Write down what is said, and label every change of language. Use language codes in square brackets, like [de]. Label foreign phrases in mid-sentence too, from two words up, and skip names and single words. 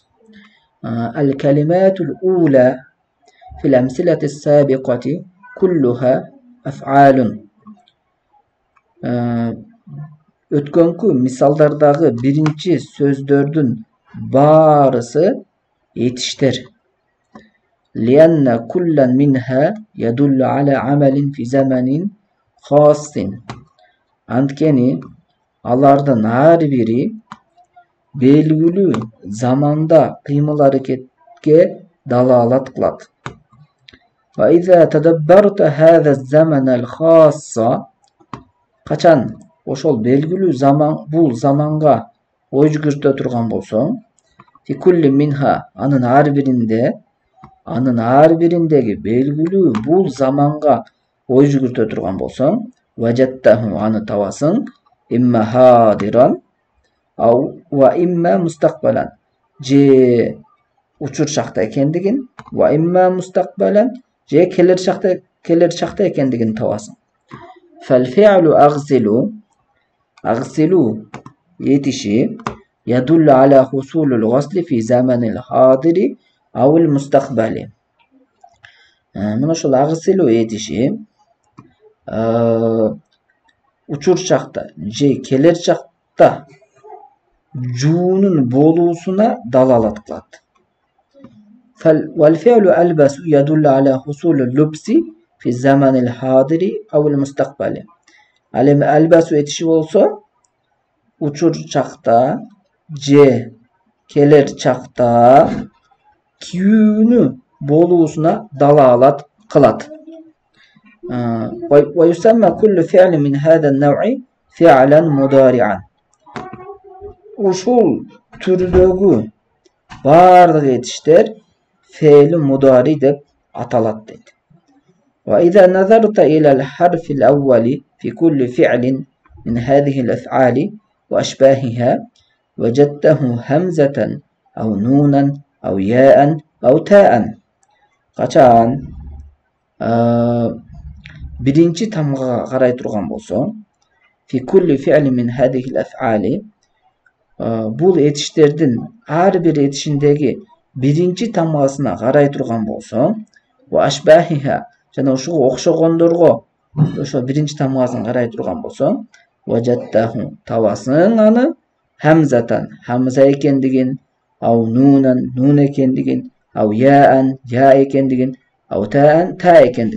[ar] الكلمات الأولى في الأمثلة السابقة كلها أفعال. [ky] Өткөнкү мисалдардагы биринчи сөздөрдүн баарысы этиштер. [ar] لأن كلا منها يدل على عمل في زمن خاص. [ky] Анткени алардын ар бири белгилүү заманда кыймыл аракетке далалат кылат. [ar] وإذا تدبرت هذا الزمن الخاص. [ky] Качан ошол белгилүү заман бул заманга ой жүгүртө турган болсоң, [ar] في كل منها [ky] анын ар бириндеги белгилүү бул заманга ой жүгүртө турган болсоң, важаттаху аны табасың, [ar] إما حاضرا وإما مستقبلا, [ky] же учур чакта экендигин, [ar] وإما مستقبلا, [ky] же келер чакта экендигин табасың. [ar] فالفعل أغسل этиши يدل على حصول الغسل في زمن الحاضر أو المستقبل. [ky] Мына ошол агсилу этиши учур чакта же келер чакта жуунун болуусуна далалат кылат. [ar] والفعل ألبس يدل على حصول اللبس في الزمن الحاضر أو المستقبل. [ky] Ал эми ألبس этиши болсо учур чакта же келер чакта кийүүнү болуусуна далалат кылат. [ar] ويسمى كل فعل من هذا النوع فعلا مضارعا. [ky] Ушул түрдөгү бардык этиштер [ar] فعل مضارع [ky] деп аталат дейт. [ar] وإذا نظرت إلى الحرف الأول في كل فعل من هذه الأفعال وأشباهها وجدته همزة أو نونا أو ياء أو تاء. [ky] Качан биринчи тамга карай турган болсоң, [ar] في كل فعل من هذه الأفعال, [ky] бул этиштердин ар бир этишиндеги биринчи тамгасына карай турган болсоң, [ar] وأشباهها, [ky] жана ошого окшогондорго ошо биринчи тамгасына карай турган болсоң, важаттаху табасың аны, хамзатан хамза экендигин, [ar] أو نونا [ky] нун экендигин, [ar] أو ياء [ky] я экендигин, [ar] أو تاء [ky] та экендигин.